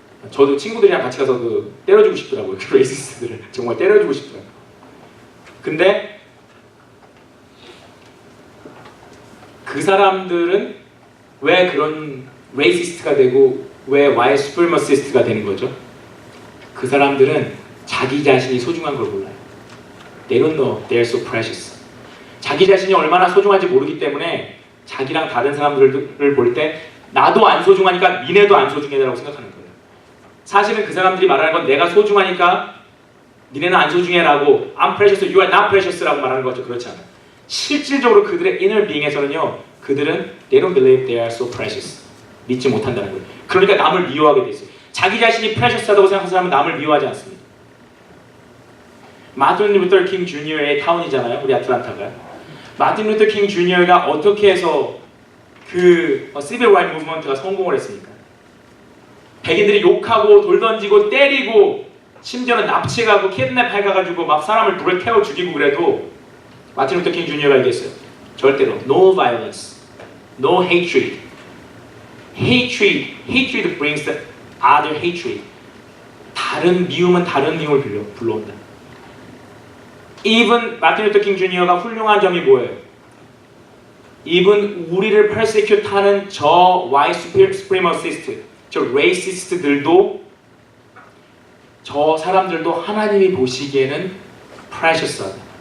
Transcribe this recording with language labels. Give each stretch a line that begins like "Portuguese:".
Korean: 저도 친구들이랑 같이 가서 때려주고 싶더라고요, 그 레이시스트들을 정말 때려주고 싶더라고요. 근데 그 사람들은 왜 그런 레이시스트가 되고 왜 white supremacist가 되는 거죠? 그 사람들은 자기 자신이 소중한 걸 몰라요.
English: They don't know they're so precious.
Korean: 자기 자신이 얼마나 소중한지 모르기 때문에 자기랑 다른 사람들을 볼 때 나도 안 소중하니까 니네도 안 소중해라고 생각하는 거예요. 사실은 그 사람들이 말하는 건 내가 소중하니까 니네는 안 소중해라고
English: I'm precious, you are not precious
Korean: 라고 말하는 거죠. 그렇지 않아요. 실질적으로 그들의
English: inner being에서는요
Korean: 그들은
English: they don't believe they are so precious.
Korean: 믿지 못한다는 거예요. 그러니까 남을 미워하게 돼 있어요. 자기 자신이 프레셔스하다고 생각하는 사람은 남을 미워하지 않습니다. 마틴 루터 킹 주니어의 타운이잖아요. 우리 아틀란타가. 마틴 루터 킹 주니어가 어떻게 해서 그 시빌 라이트 무브먼트가 성공을 했습니까? 백인들이 욕하고 돌 던지고 때리고 심지어는 납치가고 킷냅해가지고 막 사람을 불에 태워 죽이고 그래도 마틴 루터 킹 주니어가 얘기했어요. 절대로
English: no violence, no hatred. Hatred brings the other hatred.
Korean: 다른 미움은 다른 미움을 불러온다. Even 마틴 루터 킹 주니어가 훌륭한 점이 뭐예요? Even 우리를 persecute 하는 저 white supremacist, 저 racist들도 저 사람들도 하나님이 보시기에는 precious하다.